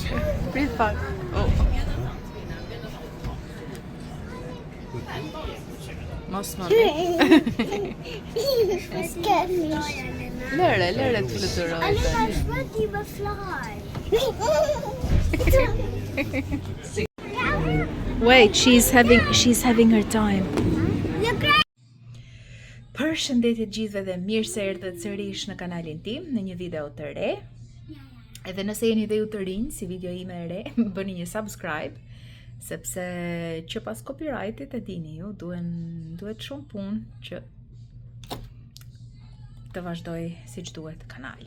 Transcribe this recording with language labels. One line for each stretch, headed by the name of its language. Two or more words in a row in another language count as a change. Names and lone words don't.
Albanian: Prit pak. Mos më Lëre të fluturoj.
English: Alina's ready to fly. Wait, she's having her time.
Albanian: Përshëndetje të gjithëve dhe mirë se erdhët sërish në kanalin tim në një video të re. Edhe nëse jeni dhe ju të rinj si video ime e re, bëni një subscribe, sepse që pas copyrightit e dini ju, duhet shumë punë që të vazhdoj siç duhet kanali.